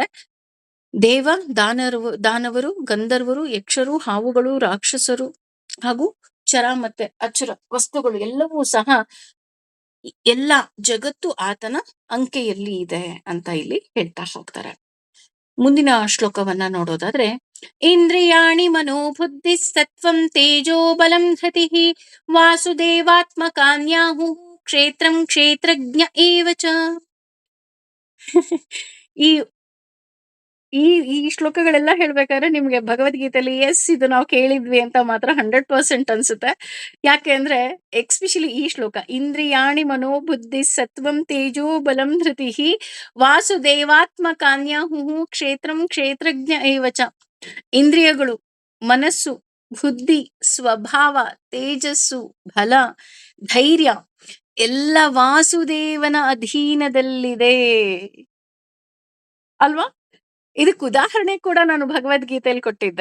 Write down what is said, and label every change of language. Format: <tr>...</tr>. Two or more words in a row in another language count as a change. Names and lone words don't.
<kn>ದೇವ, ದಾನವರು, ಗಂಧರ್ವರು, ಯಕ್ಷರು, ಹಾವುಗಳು, ರಾಕ್ಷಸರು ಹಾಗೂ ಚರ ಮತ್ತೆ ಅಚರ ವಸ್ತುಗಳು ಎಲ್ಲವೂ ಸಹ ಎಲ್ಲ ಜಗತ್ತು ಆತನ ಅಂಕೆಯಲ್ಲಿ ಇದೆ ಅಂತ ಇಲ್ಲಿ ಹೇಳ್ತಾ ಹೋಗ್ತಾರೆ. ಮುಂದಿನ ಶ್ಲೋಕವನ್ನ ನೋಡೋದಾದ್ರೆ,</kn> <sa>ಇಂದ್ರಿಯಾಣಿ ಮನೋಬುದ್ಧಿ ಸತ್ವಂ ತೇಜೋ ಬಲಂ ಧೃತಿಃ ವಾಸುದೇವಾತ್ಮಕಾನ್ಯಾಹು ಕ್ಷೇತ್ರಂ ಕ್ಷೇತ್ರಜ್ಞ ಏವಚ.</sa> <kn>ಈ ಈ ಈ ಶ್ಲೋಕಗಳೆಲ್ಲ ಹೇಳ್ಬೇಕಾದ್ರೆ ನಿಮ್ಗೆ ಭಗವದ್ಗೀತೆಯಲ್ಲಿ ಎಸ್ ಇದು ನಾವು ಕೇಳಿದ್ವಿ ಅಂತ ಮಾತ್ರ 100% ಅನ್ಸುತ್ತೆ. ಯಾಕೆ ಅಂದ್ರೆ ಎಕ್ಸ್ಪೆಷಲಿ ಈ ಶ್ಲೋಕ,</kn> <sa>ಇಂದ್ರಿಯಾಣಿ ಮನೋಬುದ್ಧಿ ಸತ್ವಂ ತೇಜೋ ಬಲಂ ಧೃತಿಃ ವಾಸುದೇವಾತ್ಮಕಾನ್ಯಾಹು ಕ್ಷೇತ್ರಂ ಕ್ಷೇತ್ರಜ್ಞ ಏವಚ.</sa> <kn>ಇಂದ್ರಿಯಗಳು, ಮನಸ್ಸು, ಬುದ್ಧಿ, ಸ್ವಭಾವ, ತೇಜಸ್ಸು, ಬಲ, ಧೈರ್ಯ ಎಲ್ಲ ವಾಸುದೇವನ ಅಧೀನದಲ್ಲಿದೆ. ಅಲ್ವಾ? ಇದಕ್ಕೆ ಉದಾಹರಣೆ ಕೂಡ ನಾನು ಭಗವದ್ಗೀತೆಯಲ್ಲಿ ಕೊಟ್ಟಿದ್ದೆ.</kn>